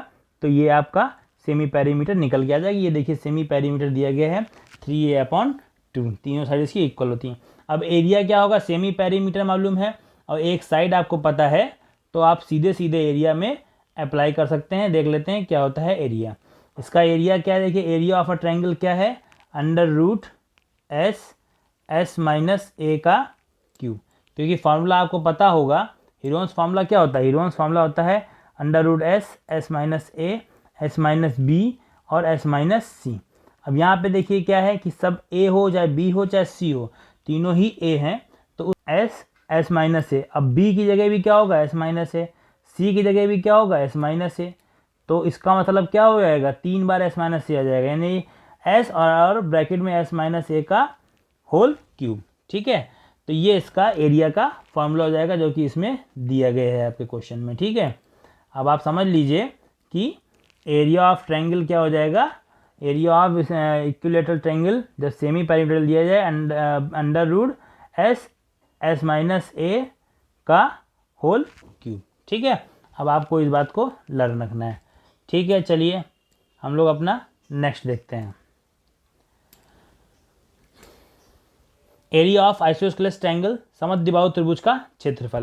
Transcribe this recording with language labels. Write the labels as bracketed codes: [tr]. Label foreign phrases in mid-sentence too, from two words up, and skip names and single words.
[hi] तो ये आपका [en] semi perimeter [hi] निकल के आ जाएगी। ये देखिए [en] semi perimeter [hi] दिया गया है 3a/2, तीनों साइड इसकी इक्वल होती हैं। अब एरिया क्या होगा, [en] semi perimeter [hi] मालूम है और एक साइड आपको पता है, तो आप सीधे सीधे एरिया में अप्लाई कर सकते हैं। देख लेते हैं क्या होता है एरिया। इसका एरिया क्या है, देखिए [en] area of a triangle [hi] क्या है √s s - a का क्यूब, क्योंकि फार्मूला आपको पता होगा [en] Heron's formula [hi] क्या होता है, [en] Heron's formula [hi] होता है √s s - a s - b और s - c। अब यहाँ पे देखिए क्या है कि सब a हो चाहे b हो चाहे c हो, तीनों ही a हैं, तो s s - a, अब b की जगह भी क्या होगा s - a, c की जगह भी क्या होगा s - a, तो इसका मतलब क्या हो जाएगा 3 बार s - a आ जाएगा, यानी s और ब्रैकेट में s - a का [en] whole cube, [hi] ठीक है। तो ये इसका एरिया का फॉर्मूला हो जाएगा जो कि इसमें दिया गया है आपके क्वेश्चन में, ठीक है। अब आप समझ लीजिए कि [en] area of triangle [hi] क्या हो जाएगा, [en] area of equilateral triangle [hi] जब [en] semi perimeter [hi] दिया जाए √s s - a का [en] whole cube, [hi] ठीक है। अब आपको इस बात को लर्न रखना है, ठीक है। चलिए हम लोग अपना नेक्स्ट देखते हैं। [en] area of isosceles triangle, [hi] समद्विबाहु त्रिभुज का क्षेत्रफल।